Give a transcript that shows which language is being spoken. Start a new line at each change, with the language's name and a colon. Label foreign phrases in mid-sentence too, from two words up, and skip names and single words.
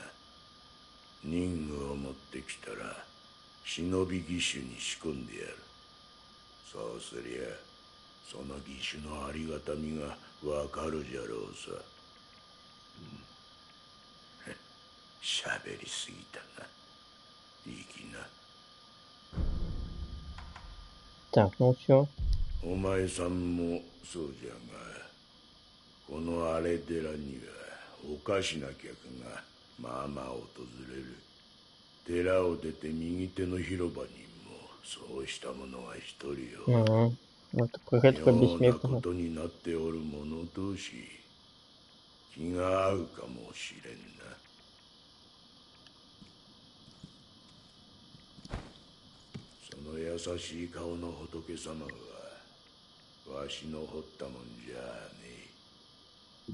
Japanese: 任具を持ってきたら忍び義手に仕込んでやる。そうすりゃその義手のありがたみがわかるじゃろうさ。喋りすぎたな。いいきな。
Russian: Так, ну все.
Japanese: お前さんもそうじゃが、この荒れ寺にはおかしな客がまあまあ訪れる。寺を出て右手の広場にもそうした者が一人よ。
Russian: Ага. Вот про этого
Japanese: 妙なこ
Russian: бессмертного.
Japanese: とになっておる者同士気が合うかもしれんな。その優しい顔の仏様はわしの彫ったもんじゃねえ。